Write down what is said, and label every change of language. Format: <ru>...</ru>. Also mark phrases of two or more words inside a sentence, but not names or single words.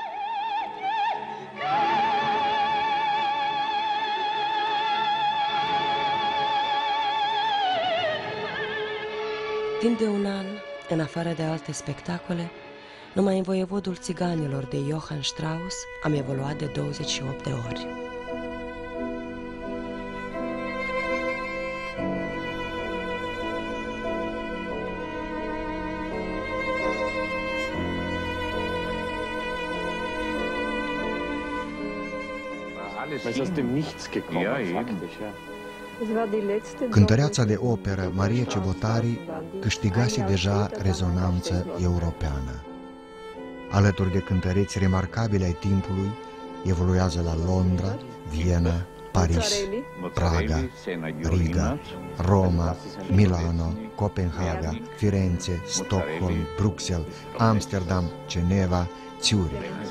<ro>Timp de un an, în afară de alte spectacole, numai în Voievodul Țiganilor de Johann Strauss am evoluat de 28 de ori.</ro> <de>Man ist aus dem Nichts gekommen, faktisch, ja.</de> <ro>Cântăreața de operă Maria Cebotari câștigase deja rezonanță europeană. Alături de cântăreți remarcabili ai timpului, evoluează la Londra, Viena, Paris, Praga, Riga, Roma, Milano, Copenhaga, Firenze, Stockholm, Bruxelles, Amsterdam, Geneva, Zürich.</ro>